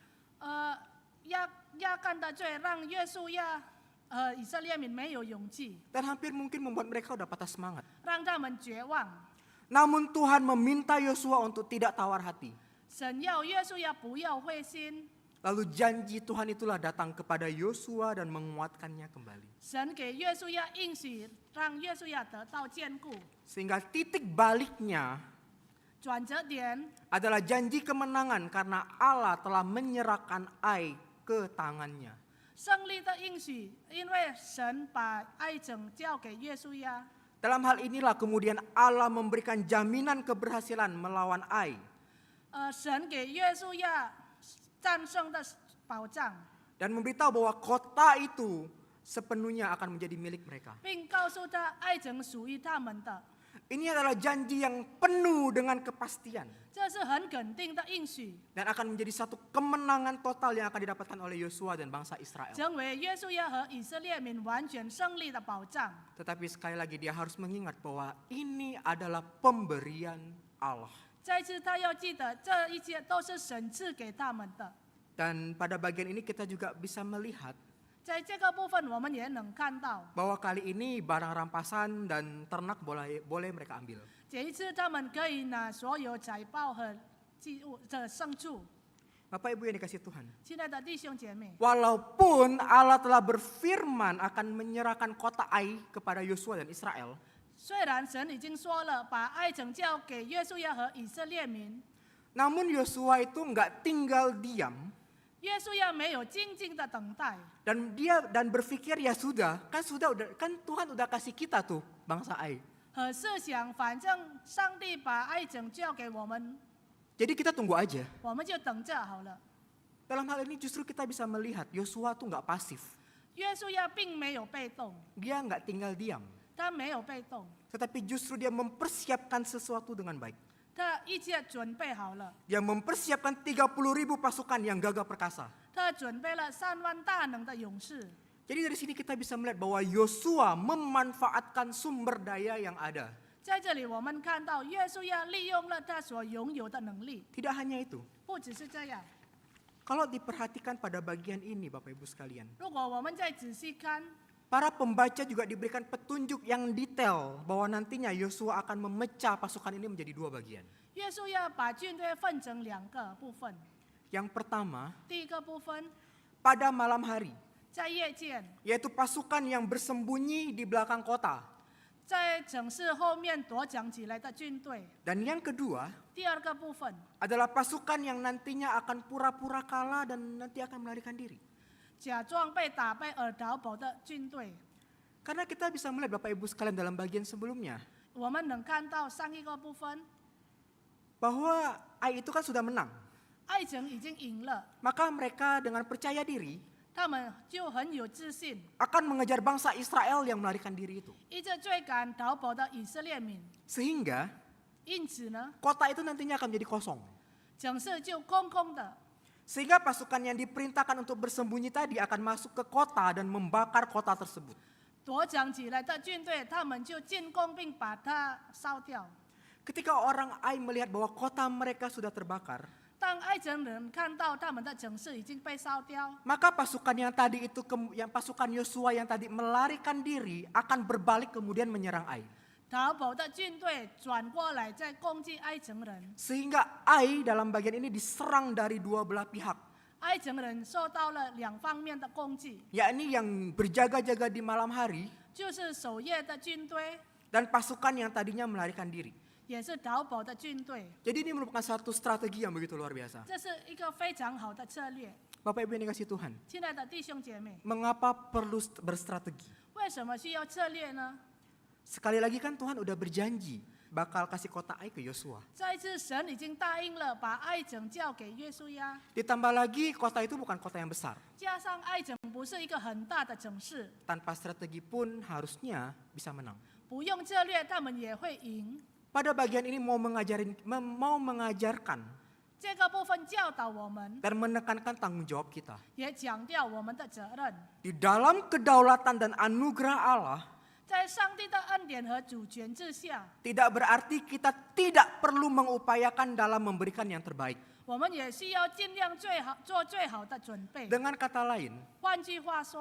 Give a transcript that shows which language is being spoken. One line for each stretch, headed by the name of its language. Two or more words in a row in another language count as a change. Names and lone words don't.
Chinese: 压干的罪让约书亚以色列民没有勇气，
Indonesian: Dan hampir mungkin membuat mereka udah patah semangat.
Chinese: 让他们绝望。
Indonesian: Namun Tuhan meminta Yosua untuk tidak tawar hati.
Chinese: 神要约书亚不要灰心，
Indonesian: Lalu janji Tuhan itulah datang kepada Yosua dan menguatkannya kembali.
Chinese: 神给约书亚应许，让约书亚得到坚固。
Indonesian: Sehingga titik baliknya
Chinese: 转折点
Indonesian: adalah janji kemenangan karena Allah telah menyerahkan Ai ke tangannya.
Chinese: 胜利的应许，因为神把埃城交给约书亚。
Indonesian: Dalam hal inilah kemudian Allah memberikan jaminan keberhasilan melawan Ai.
Chinese: 神给约书亚战胜的保障，
Indonesian: Dan memberitahu bahwa kota itu sepenuhnya akan menjadi milik mereka.
Chinese: 并告诉他埃城属于他们的。
Indonesian: Ini adalah janji yang penuh dengan kepastian.
Chinese: 这是很肯定的应许，
Indonesian: Dan akan menjadi satu kemenangan total yang akan didapatkan oleh Yosua dan bangsa Israel.
Chinese: 成为约书亚和以色列民完全胜利的保障。
Indonesian: Tetapi sekali lagi dia harus mengingat bahwa ini adalah pemberian Allah.
Chinese: 再次，他要记得，这一切都是神赐给他们的。
Indonesian: Dan pada bagian ini kita juga bisa melihat
Chinese: 在这个部分，我们也能看到，
Indonesian: bahwa kali ini barang rampasan dan ternak boleh mereka ambil.
Chinese: 这一次他们可以拿所有财宝和祭物的牲畜。
Indonesian: Bapak Ibu yang dikasih Tuhan.
Chinese: 亲爱的弟兄姐妹，
Indonesian: Walaupun Allah telah berfirman akan menyerahkan kota Ai kepada Yosua dan Israel,
Chinese: 虽然神已经说了，把埃城交给约书亚和以色列民，
Indonesian: namun Yosua itu nggak tinggal diam
Chinese: 约书亚没有静静的等待，
Indonesian: dan berpikir ya sudah kan Tuhan udah kasih kita tuh bangsa Ai.
Chinese: 和设想，反正上帝把埃城交给我们，
Indonesian: Jadi kita tunggu aja.
Chinese: 我们就等着好了。
Indonesian: Dalam hal ini justru kita bisa melihat Yosua tuh nggak pasif.
Chinese: 约书亚并没有被动，
Indonesian: Dia nggak tinggal diam,
Chinese: 他没有被动，
Indonesian: tetapi justru dia mempersiapkan sesuatu dengan baik.
Chinese: 他一切准备好了，
Indonesian: Dia mempersiapkan 30.000 pasukan yang gagah perkasa.
Chinese: 他准备了3万大能的勇士，
Indonesian: Jadi dari sini kita bisa melihat bahwa Yosua memanfaatkan sumber daya yang ada.
Chinese: 在这里，我们看到约书亚利用了他所拥有的能力，
Indonesian: Tidak hanya itu.
Chinese: 不只是这样。
Indonesian: Kalau diperhatikan pada bagian ini Bapak Ibu sekalian,
Chinese: 如果我们再仔细看，
Indonesian: para pembaca juga diberikan petunjuk yang detail bahwa nantinya Yosua akan memecah pasukan ini menjadi dua bagian.
Chinese: 约书亚把军队分成2个部分。
Indonesian: Yang pertama,
Chinese: 第一个部分
Indonesian: pada malam hari,
Chinese: 在夜间，
Indonesian: yaitu pasukan yang bersembunyi di belakang kota.
Chinese: 在城市后面躲藏起来的军队。
Indonesian: Dan yang kedua
Chinese: 第二个部分
Indonesian: adalah pasukan yang nantinya akan pura-pura kalah dan nanti akan melarikan diri.
Chinese: 假装被打败而逃跑的军队。
Indonesian: Karena kita bisa melihat Bapak Ibu sekalian dalam bagian sebelumnya,
Chinese: 我们能看到上一个部分，
Indonesian: bahwa Ai itu kan sudah menang.
Chinese: 爱城已经赢了，
Indonesian: Maka mereka dengan percaya diri
Chinese: 他们就很有自信，
Indonesian: akan mengejar bangsa Israel yang melarikan diri itu.
Chinese: 一直追赶逃跑的以色列民。
Indonesian: Sehingga
Chinese: 因此呢，
Indonesian: kota itu nantinya akan menjadi kosong.
Chinese: 城市就空空的。
Indonesian: Sehingga pasukan yang diperintahkan untuk bersembunyi tadi akan masuk ke kota dan membakar kota tersebut.
Chinese: 躲藏起来的军队，他们就进攻并把它烧掉。
Indonesian: Ketika orang Ai melihat bahwa kota mereka sudah terbakar,
Chinese: 当爱城人看到他们的城市已经被烧掉，
Indonesian: maka pasukan yang tadi itu, yang pasukan Yosua yang tadi melarikan diri akan berbalik kemudian menyerang Ai.
Chinese: 逃跑的军队转过来再攻击爱城人，
Indonesian: Sehingga Ai dalam bagian ini diserang dari dua belah pihak.
Chinese: 爱城人受到了2方面的攻击，
Indonesian: Yakni yang berjaga-jaga di malam hari
Chinese: 就是守夜的军队，
Indonesian: dan pasukan yang tadinya melarikan diri.
Chinese: 也是逃跑的军队。
Indonesian: Jadi ini merupakan satu strategi yang begitu luar biasa.
Chinese: 这是一个非常好的策略。
Indonesian: Bapak Ibu yang dikasih Tuhan,
Chinese: 亲爱的弟兄姐妹，
Indonesian: mengapa perlu berstrategi?
Chinese: 为什么需要策略呢？
Indonesian: Sekali lagi kan Tuhan udah berjanji bakal kasih kota Ai ke Yosua.
Chinese: 再一次，神已经答应了把爱城交给约书亚，
Indonesian: Ditambah lagi kota itu bukan kota yang besar.
Chinese: 加上爱城不是一个很大的城市，
Indonesian: Tanpa strategi pun harusnya bisa menang.
Chinese: 不用策略他们也会赢。
Indonesian: Pada bagian ini mau mengajarkan
Chinese: 这个部分教导我们，
Indonesian: dan menekankan tanggung jawab kita.
Chinese: 也强调我们的责任。
Indonesian: Di dalam kedaulatan dan anugerah Allah,
Chinese: 在上帝的恩典和主权之下，
Indonesian: tidak berarti kita tidak perlu mengupayakan dalam memberikan yang terbaik.
Chinese: 我们也需要尽量做最好的准备。
Indonesian: Dengan kata lain,
Chinese: 换句话说，